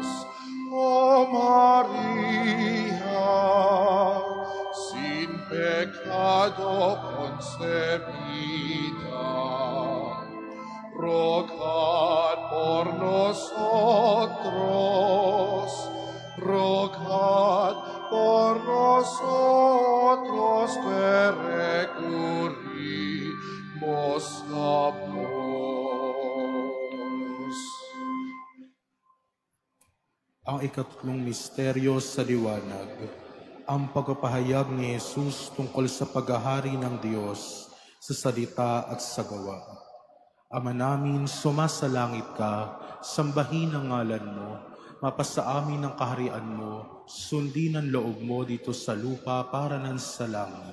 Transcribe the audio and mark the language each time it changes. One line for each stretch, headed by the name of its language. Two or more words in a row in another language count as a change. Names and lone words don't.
Spanish: O María, sin pecado concebida, rogad por nosotros, rogad por nosotros que recurrimos a vos.
Filipino: Ang ikatlong misteryo sa liwanag, ang pagpapahayag ni Jesus tungkol sa paghahari ng Diyos sa salita at sa gawa. Ama namin, sumasalangit ka, sambahin ang ngalan mo, mapasa amin ang kaharian mo, sundin ang loob mo dito sa lupa para nan sa langit.